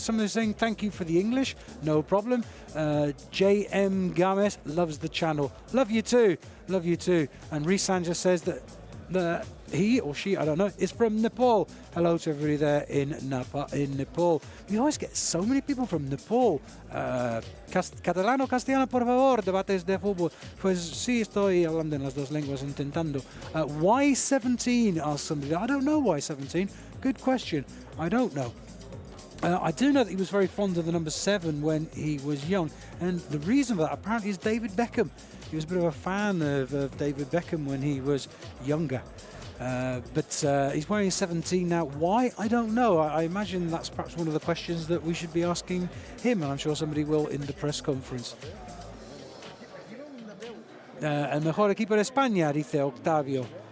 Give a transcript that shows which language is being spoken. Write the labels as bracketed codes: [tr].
[en] Someone is saying thank you for the English, no problem. J.M. Games loves the channel. Love you too, love you too. And Risanja says that he or she, I don't know, is from Nepal. Hello to everybody there in Nepal. We always get so many people from Nepal. [es] Catalano, castellano, por favor, debates de fútbol. Pues sí, estoy hablando en las 2 lenguas intentando. [en] Why 17? Asked somebody. I don't know why 17. Good question. I don't know. I do know that he was very fond of the number 7 when he was young, and the reason for that apparently is David Beckham. He was a bit of a fan of David Beckham when he was younger. But he's wearing 17 now. Why? I don't know. I imagine that's perhaps one of the questions that we should be asking him, and I'm sure somebody will in the press conference. [es] El mejor equipo de España, dice Octavio.